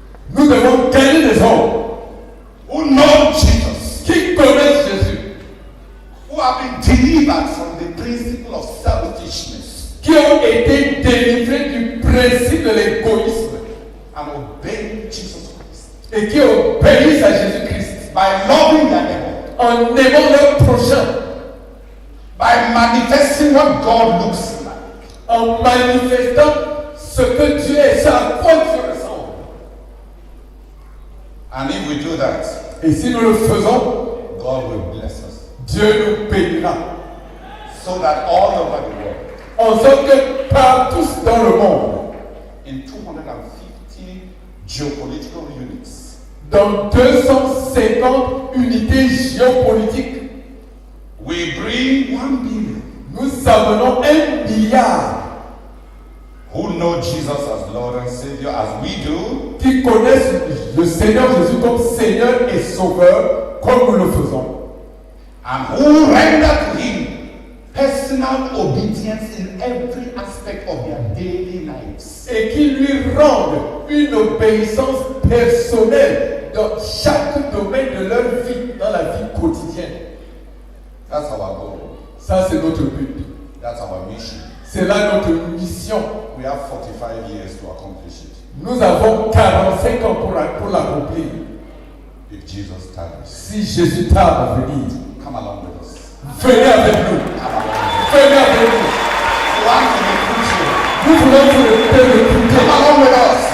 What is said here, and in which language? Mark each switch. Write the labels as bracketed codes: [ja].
[fr] Nous devons gagner des hommes [en] who know Jesus, [fr] qui connaissent Jésus, [en] who have been delivered from the principle of selfishness [fr] qui ont été délivrés du principe de l'égoïsme [en] and obey Jesus Christ [fr] et qui obéissent à Jésus-Christ [en] by loving their neighbor, [fr] en aimant leur prochain, [en] by manifesting what God looks like. [fr] en manifestant ce que Dieu est, ce à quoi Dieu ressemble. [en] And if we do that, [fr] Et si nous le faisons, [en] God will bless us. [fr] Dieu nous bénira. [en] So that all over the world, [fr] En sorte que partout dans le monde, [en] in 250 geopolitical units, [fr] dans 250 unités géopolitiques, [en] we bring 1 billion [fr] nous amenons 1 milliard [en] who know Jesus as Lord and Savior as we do, [fr] qui connaissent le Seigneur Jésus comme Seigneur et Sauveur, comme nous le faisons, [en] and who render to Him personally personal obedience in every aspect of their daily lives. [fr] Et qui lui rendent une obéissance personnelle dans chaque domaine de leur vie, dans la vie quotidienne. [en] That's our goal. [fr] Ça, c'est notre but. [en] That's our mission. [fr] C'est là notre mission. [en] We have 45 years to accomplish it. [fr] Nous avons 45 ans pour l'accomplir. [en] If Jesus tarries, [fr] Si Jésus tarde à venir, [en] come along with us. [fr] venez avec nous. Venez avec nous. [en] You want to be crucial. [fr] Nous voulons te recruter. [en] Come along with us.